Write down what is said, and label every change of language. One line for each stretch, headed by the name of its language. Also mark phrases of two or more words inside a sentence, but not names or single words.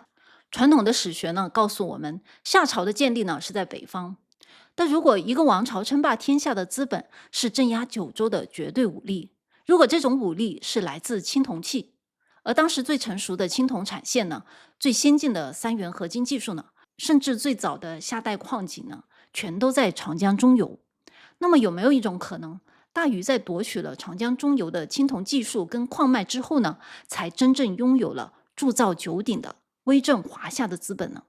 Chinese: 傳統的史學呢，告訴我們，夏朝的建立呢是在北方。但如果一個王朝稱霸天下的資本是鎮壓九州的絕對武力，如果這種武力是來自青銅器，而當時最成熟的青銅產線呢，最先進的三元合金技術呢，甚至最早的夏代礦井呢，全都在長江中游。那麼有沒有一種可能，大禹在奪取了長江中游的青銅技術跟礦脈之後呢，才真正擁有了鑄造九鼎的威震華夏的資本呢？